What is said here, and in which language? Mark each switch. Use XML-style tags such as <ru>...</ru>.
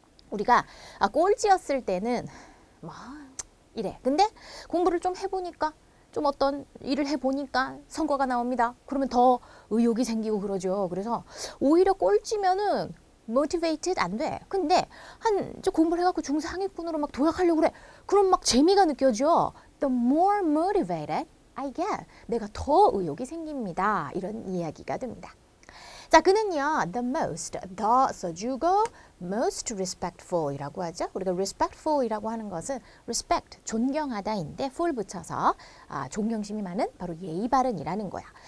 <ko>우리가 꼴찌였을 때는 뭐 이래. 근데 공부를 좀 해보니까 좀 어떤 일을 해보니까 성과가 나옵니다. 그러면 더 의욕이 생기고 그러죠. 그래서 오히려 꼴찌면은 motivated 안 돼. 근데 좀 공부를 해갖고 중상위권으로 막 도약하려고 그래. 그럼 막 재미가 느껴져.</ko> <en>The more motivated I get.</en> <ko>내가 더 의욕이 생깁니다. 이런 이야기가 됩니다. 자, 그는요, the most, 더 써주고 most respectful 이라고 하죠. 우리가 respectful 이라고 하는 것은 respect, 존경하다인데 full 붙여서 존경심이 많은 바로 예의 바른이라는 거야.</ko>